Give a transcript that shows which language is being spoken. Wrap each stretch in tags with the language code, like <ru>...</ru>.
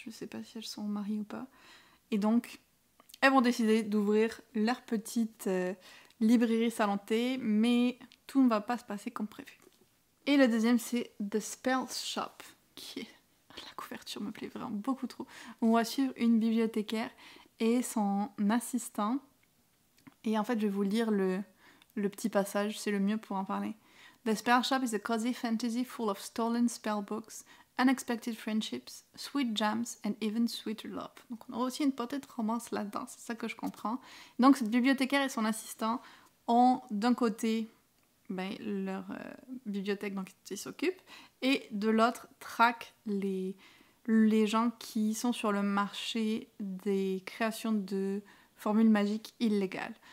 <fr>Je ne sais pas si elles sont mariées ou pas. Et donc, elles vont décider d'ouvrir leur petite librairie Salon de thé, mais tout ne va pas se passer comme prévu. Et le deuxième, c'est The Spell Shop, qui est... La couverture me plaît vraiment beaucoup trop. On va suivre une bibliothécaire et son assistant. Et en fait, je vais vous lire le petit passage, c'est le mieux pour en parler.</fr> <en>The Spell Shop is a cozy fantasy full of stolen spell books, unexpected friendships, sweet jams and even sweeter love.</en> <fr>Donc on aura aussi une potée de romance là-dedans, c'est ça que je comprends. Donc cette bibliothécaire et son assistant ont d'un côté leur bibliothèque dont ils s'occupent et de l'autre traquent les gens qui sont sur le marché des créations de formules magiques illégales.</fr>